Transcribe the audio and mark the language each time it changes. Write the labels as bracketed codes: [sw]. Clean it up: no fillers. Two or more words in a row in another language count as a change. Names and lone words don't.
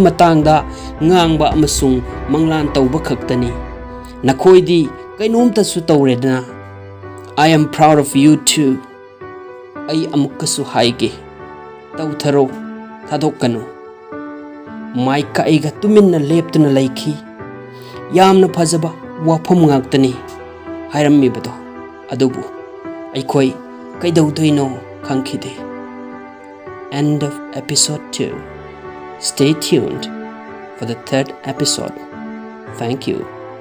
[mni] ꯃꯇꯥꯡꯗ ꯉꯥꯡꯕ ꯑꯃꯁꯨꯡ ꯃꯪꯂꯥꯟ ꯇꯧꯕ ꯈꯛꯇꯅꯤ꯫ ꯅꯈꯣꯏꯗꯤ ꯀꯩꯅꯣꯝꯇꯁꯨ ꯇꯧꯔꯦꯗꯅ꯫ [en] I am proud of you too꯫ [mni] ꯑꯩ ꯑꯃꯨꯛꯀꯁꯨ ꯍꯥꯏꯒꯦ, ꯇꯧꯊꯔꯣ, ꯊꯥꯗꯣꯛꯀꯅꯨ꯫ ꯃꯥꯏꯛꯀ ꯑꯩꯒ ꯇꯨꯃꯤꯟꯅ ꯂꯦꯞꯇꯨꯅ ꯂꯩꯈꯤ꯫ ꯌꯥꯝꯅ ꯐꯖꯕ ꯋꯥꯐꯝ ꯉꯥꯛꯇꯅꯤ ꯍꯥꯏꯔꯝꯃꯤꯕꯗꯣ, ꯑꯗꯨꯕꯨ ꯑꯩꯈꯣꯏ ꯀꯩꯗꯧꯗꯣꯏꯅꯣ ꯈꯪꯈꯤꯗꯦ꯫ [en] End of episode 2. Stay tuned for the third episode. Thank you.